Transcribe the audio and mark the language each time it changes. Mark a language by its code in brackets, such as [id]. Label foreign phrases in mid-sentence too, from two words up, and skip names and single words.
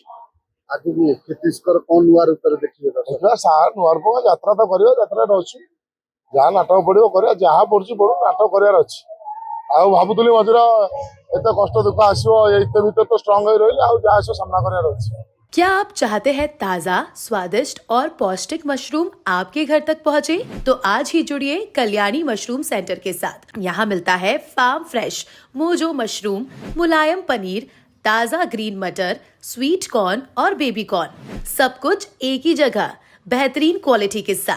[or] ଆଗକୁ କ୍ଷିତୀଶଙ୍କର କଣ ନୂଆ ରୂପରେ ଦେଖିବେ? ସାର୍ ନୂଆ ରୂପ ଯାତ୍ରା ତ କରିବା, ଯାତ୍ରାରେ ଅଛୁ, ଯାହା ନାଟକ ପଡିବ କରିବା, ଯାହା ପଡୁଛି ପଡୁ, ନାଟକ କରିବାର ଅଛି। ଆଉ ଭାବୁଥିଲି ମଝିରେ ଏତେ କଷ୍ଟ ଦୁଃଖ ଆସିବ, ଏତେ ଭିତରେ ତ ଷ୍ଟ୍ରଙ୍ଗ ହେଇ ରହିଲେ, ଆଉ ଯାହା ଆସିବ ସାମ୍ନା କରିବାର ଅଛି। [hi] क्या आप चाहते हैं ताज़ा, स्वादिष्ट और पौष्टिक मशरूम आपके घर तक पहुंचे? तो आज ही जुड़िए कल्याणी मशरूम सेंटर के साथ। यहाँ मिलता है [en] farm fresh [hi] मोजो मशरूम, मुलायम पनीर, ताज़ा ग्रीन मटर, [en] sweet corn [hi] और [en] baby corn, [hi] सब कुछ एक ही जगह, बेहतरीन क्वालिटी के साथ।